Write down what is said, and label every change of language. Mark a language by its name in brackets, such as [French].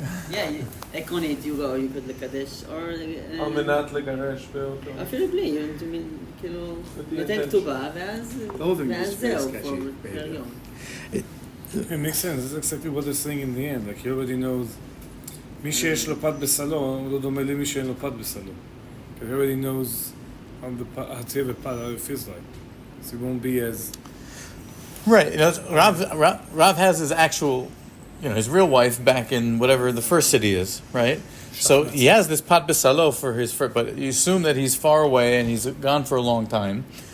[English] Yeah, עקרונית, you could לקדש, or... [Hebrew] על מנת לגרש באותו. אפילו בלי, כאילו, נותן כתובה, ואז זהו, פר יום. [English] It makes sense. That's exactly what they're saying in the end. Like he already knows. [Hebrew] מי שיש לו פת בסלו, הוא לא דומה למי שאין לו פת בסלו. [English] Because he already knows how to have a pot, how it feels like. So it won't be as... Right. You know, Rav has his actual, his real wife back in whatever the first city is, right? So he has this pat besalo for his first, but you assume that he's far away and he's gone for a long time.